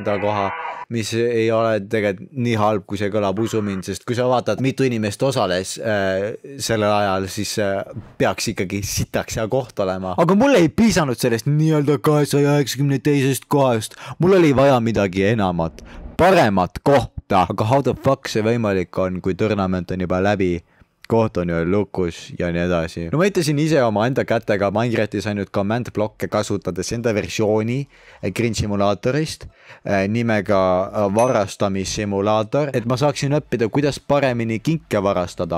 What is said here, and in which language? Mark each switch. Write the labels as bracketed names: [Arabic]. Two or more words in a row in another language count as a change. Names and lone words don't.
[Estonian] koha, mis ei ole tegelikult nii halb, kui see kõlab, usu mind, sest kui sa vaatad, mitu inimest osales sellel ajal, siis peaks ikkagi sitaks hea koht olema. Aga mul ei piisanud sellest nii-öelda 292. kohast. Mul oli vaja midagi enamat, paremat kohta. Aga [English] how the fuck [Estonian] see võimalik on, kui tournament on juba läbi, koht on ju lukus ja nii edasi. No ma ütlesin ise oma enda kätega Minecraftis ainult command blokke kasutades enda versiooni Grinch Simulatorist nimega varastamissimulaator, et ma saaksin õppida, kuidas paremini kinke varastada.